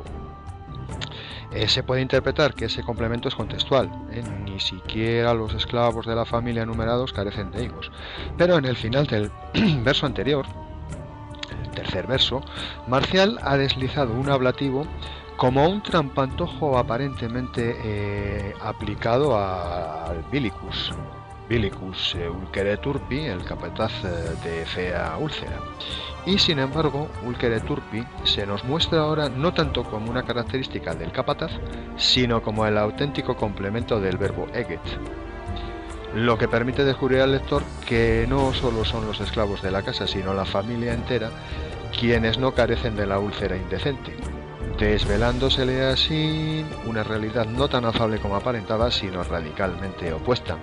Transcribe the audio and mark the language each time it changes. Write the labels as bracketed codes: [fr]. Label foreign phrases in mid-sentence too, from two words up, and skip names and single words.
[es] Se puede interpretar que ese complemento es contextual, ni siquiera los esclavos de la familia enumerados carecen de higos. Pero en el final del verso anterior, el tercer verso, Marcial ha deslizado un ablativo como un trampantojo aparentemente aplicado al bilicus. [la] Bilicus ulcere turpi, [es] el capataz de fea úlcera. Y sin embargo, [la] ulcere turpi [es] se nos muestra ahora no tanto como una característica del capataz, sino como el auténtico complemento del verbo eget. Lo que permite descubrir al lector que no solo son los esclavos de la casa, sino la familia entera, quienes no carecen de la úlcera indecente, desvelándosele así una realidad no tan afable como aparentaba, sino radicalmente opuesta.